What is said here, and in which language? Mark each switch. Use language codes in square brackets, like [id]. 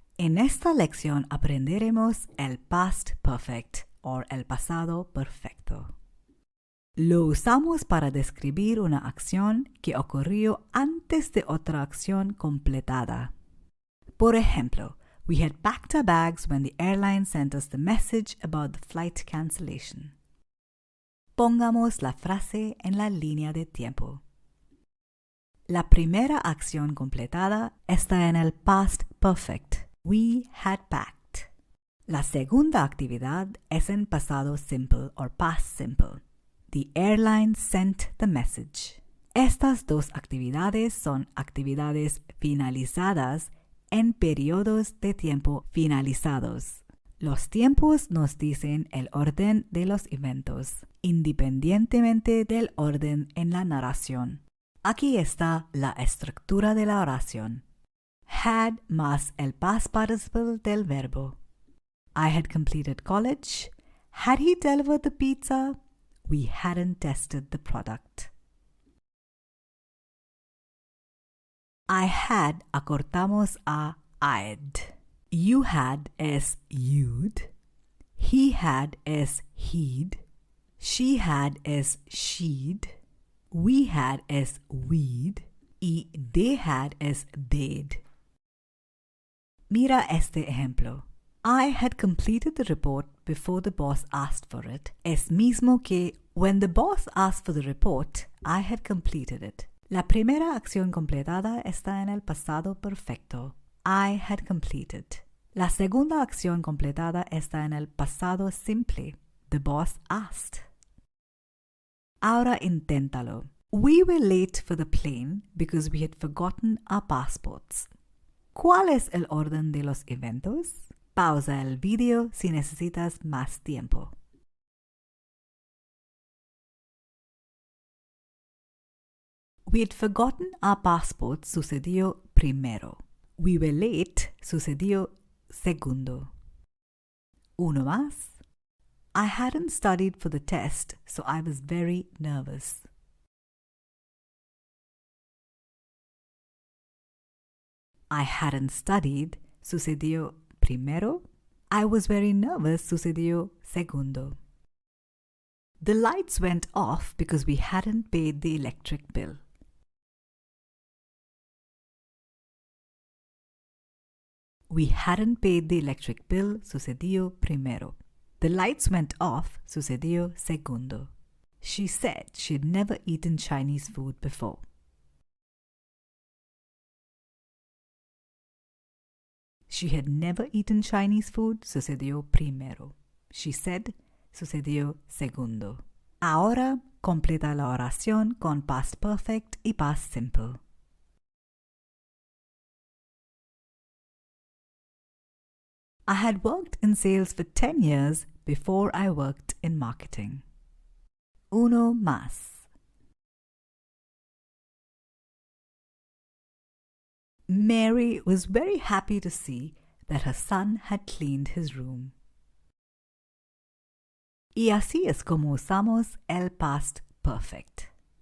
[es] En esta lección aprenderemos el past perfect o el pasado perfecto. Lo usamos para describir una acción que ocurrió antes de otra acción completada. Por ejemplo, [en] we had packed our bags when the airline sent us the message about the flight cancellation. [es] Pongamos la frase en la línea de tiempo. La primera acción completada está en el past perfect. [en] We had packed. [es] La segunda actividad es en pasado simple o past simple. [en] The airline sent the message. [es] Estas dos actividades son actividades finalizadas en periodos de tiempo finalizados. Los tiempos nos dicen el orden de los eventos, independientemente del orden en la narración. Aquí está la estructura de la oración. Had más el past participle del verbo. [en] I had completed college. Had he delivered the pizza? We hadn't tested the product. I had [es] acortamos a [en] I'd. You had es you'd. He had es he'd. She had es she'd. We had es we'd. Y they had es they'd. [es] Mira este ejemplo. [en] I had completed the report before the boss asked for it. [es] Es mismo que [en] when the boss asked for the report, I had completed it. [es] La primera acción completada está en el pasado perfecto. [en] I had completed. [es] La segunda acción completada está en el pasado simple. [en] The boss asked. [es] Ahora inténtalo. [en] We were late for the plane because we had forgotten our passports. [es] ¿Cuál es el orden de los eventos? Pausa el vídeo si necesitas más tiempo. [en] We had forgotten our passports [es] sucedió primero. [en] We were late [es] sucedió segundo. Uno más. [en] I hadn't studied for the test, so I was very nervous. I hadn't studied [es] sucedió primero. [en] I was very nervous [es] sucedió segundo. [en] The lights went off because we hadn't paid the electric bill. We hadn't paid the electric bill [es] sucedió primero. [en] The lights went off [es] sucedió segundo. [en] She said she'd never eaten Chinese food before. She had never eaten Chinese food [es] sucedió primero. [en] She said [es] sucedió segundo. Ahora completa la oración con past perfect y past simple. [en] I had worked in sales for 10 years before I worked in marketing. [es] Uno más. [en] Mary was very happy to see that her son had cleaned his room. [es] Y así es como usamos el past perfect.